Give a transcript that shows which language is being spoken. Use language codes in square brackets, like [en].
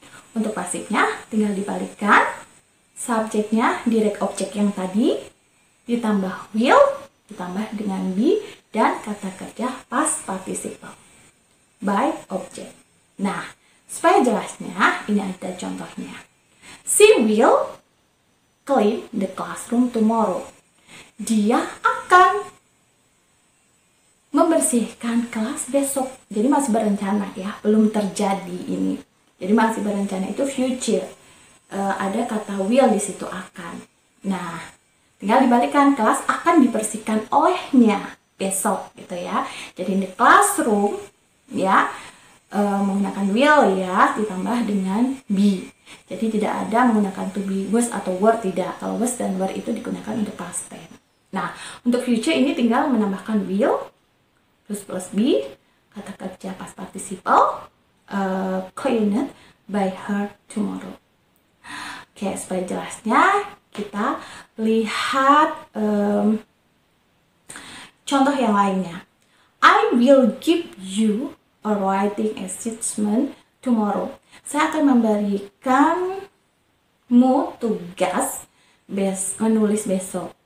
[id] Untuk pasifnya tinggal dibalikkan, subjeknya direct object yang tadi ditambah will ditambah dengan be dan kata kerja past participle by object. Nah, supaya jelasnya ini ada contohnya. [en] She will clean the classroom tomorrow. [id] Dia akan membersihkan kelas besok. Jadi masih berencana ya, belum terjadi ini. Jadi masih berencana itu future. Ada kata will di situ akan. Nah, tinggal dibalikkan, kelas akan dibersihkan olehnya besok gitu ya. Jadi in the classroom ya menggunakan will ya ditambah dengan be. Jadi tidak ada menggunakan to be, was atau were, tidak. Kalau was dan were itu digunakan untuk past tense. Nah, untuk future ini tinggal menambahkan will plus be, kata kerja past participle, [en] cleaned by her tomorrow. [id] Oke, supaya jelasnya kita lihat contoh yang lainnya. [en] I will give you a writing assignment tomorrow. [id] Saya akan memberikanmu tugas menulis besok.